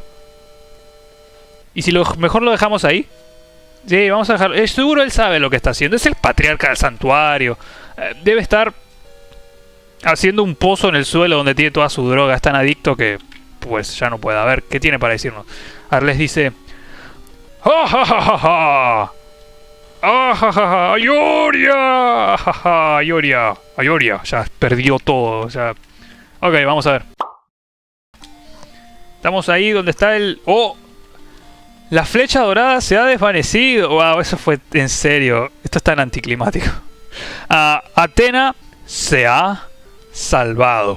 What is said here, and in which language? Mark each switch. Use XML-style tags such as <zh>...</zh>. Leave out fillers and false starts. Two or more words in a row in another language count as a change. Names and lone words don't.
<es>¿Y si mejor lo dejamos ahí? Sí, vamos a dejarlo. Seguro él sabe lo que está haciendo. Es el patriarca del santuario. Debe estar... haciendo un pozo en el suelo donde tiene toda su droga. Es tan adicto que pues ya no puede. A ver, ¿qué tiene para decirnos? Arles dice: ¡ah, ja, ja, ja, ja! ¡Ah, ja, ja, ja! ¡Ayuria! ¡Ja, ja! ¡Ayuria! ¡Ayuria! Ya perdió todo. O sea... Ok, vamos a ver. Estamos ahí donde está el... ¡Oh! La flecha dorada se ha desvanecido. ¡Wow! Eso fue en serio. Esto es tan anticlimático. Atena se ha... salvado.</es>